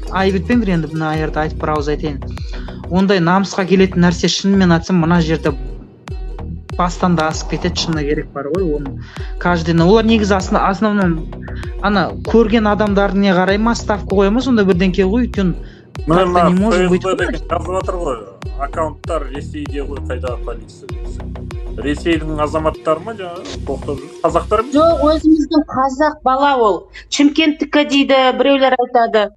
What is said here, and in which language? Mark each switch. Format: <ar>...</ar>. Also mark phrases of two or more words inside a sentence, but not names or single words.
<kk>Айып етпеңдер енді мына жерде айтып бір ауыз айтайын. Ондай намысқа келетін нәрсе шынымен айтсам мына жерде бастан да асып кетеді, шыны керек бар ғой. Оны каждыйына олар негізі основном ана көрген адамдардың не қарай ма, ставка қоя ма, сонда бірдеңке ғой, өйткені</kk> <ru>не можем быть.</ru> <kk>Жазып жатыр ғой, аккаунттар Ресейде ғой, қайдағы полиция десе. Ресейдің азаматтары ма жаңағы боқтап жүр? Қазақтар ма? Жоқ, өзіміздің қазақ бала ол. Шымкенттікі дейді, біреулер айтады.</kk>